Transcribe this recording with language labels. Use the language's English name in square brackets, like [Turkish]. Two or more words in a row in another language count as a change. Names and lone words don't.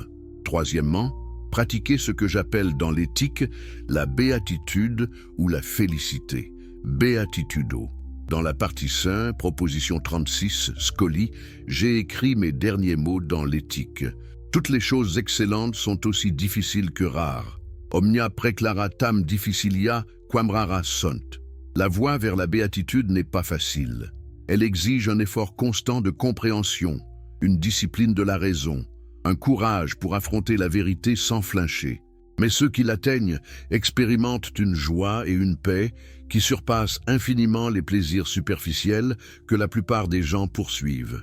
[French] Troisièmement, pratiquez ce que j'appelle dans l'éthique la béatitude ou la félicité, beatitudo. Dans la partie 5, proposition 36, Scoli, j'ai écrit mes derniers mots dans l'éthique. Toutes les choses excellentes sont aussi difficiles que rares. [Latin] Omnia preclaratam difficilia quam rara sunt. [French] La voie vers la béatitude n'est pas facile. Elle exige un effort constant de compréhension, une discipline de la raison, un courage pour affronter la vérité sans flincher. Mais ceux qui l'atteignent expérimentent une joie et une paix qui surpassent infiniment les plaisirs superficiels que la plupart des gens poursuivent.